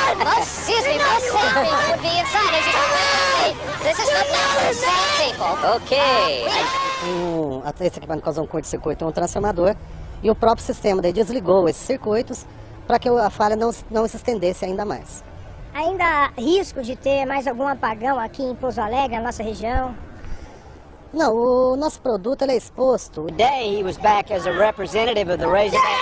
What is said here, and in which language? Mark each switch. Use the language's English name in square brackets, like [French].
[English] Most sane people would be inside. This is not for sane people. Okay. [Portuguese] Esse equipamento causou um curto-circuito em um transformador e o próprio sistema daí desligou esses circuitos para que a falha não se estendesse ainda mais. Ainda há risco de ter mais algum apagão aqui em Pouso Alegre, na nossa região? Não, o nosso produto ele é exposto. [English] Today he was back as a representative of the Razorback.